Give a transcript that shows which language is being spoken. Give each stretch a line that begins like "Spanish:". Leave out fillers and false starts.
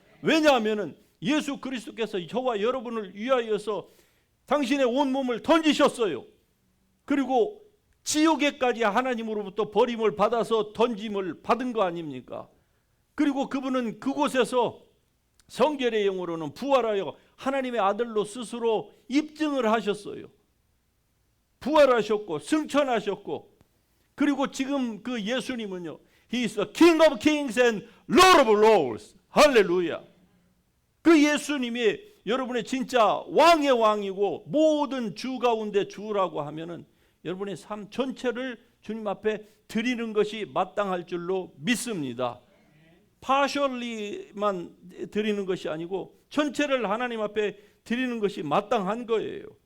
Korean: 왜냐하면 예수 그리스도께서 저와 여러분을 위하여서 당신의 온몸을 던지셨어요. 그리고 지옥에까지 하나님으로부터 버림을 받아서 던짐을 받은 거 아닙니까? 그리고 그분은 그곳에서 성결의 영으로는 부활하여 하나님의 아들로 스스로 입증을 하셨어요. 부활하셨고 승천하셨고, 그리고 지금 그 예수님은요,
English: He is the King of Kings and Lord of Lords.
Korean: 할렐루야. 그 예수님이 여러분의 진짜 왕의 왕이고 모든 주 가운데 주라고 하면은 여러분의 삶 전체를 주님 앞에 드리는 것이 마땅할 줄로 믿습니다. 파셜리만 드리는 것이 아니고 전체를 하나님 앞에 드리는 것이 마땅한 거예요.